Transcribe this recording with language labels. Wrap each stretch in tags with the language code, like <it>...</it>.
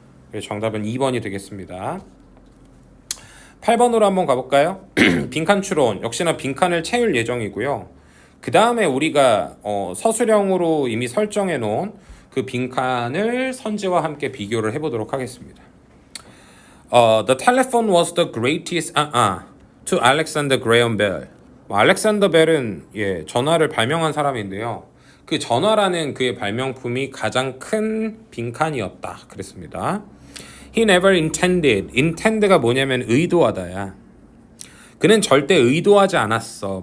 <ko>그래서 정답은 2번이 되겠습니다. 8번으로 한번 가볼까요? 빈칸 추론. 역시나 빈칸을 채울 예정이고요. 그 다음에 우리가 서술형으로 이미 설정해 놓은 그 빈칸을 선지와 함께 비교를 해보도록 하겠습니다.</ko> <en>The telephone was the greatest to Alexander Graham Bell.</en> <ko>알렉산더 벨은 전화를 발명한 사람인데요. 그 전화라는 그의 발명품이 가장 큰 빈칸이었다 그랬습니다. He never intend 가 뭐냐면 의도하다야. 그는 절대 의도하지 않았어.</ko>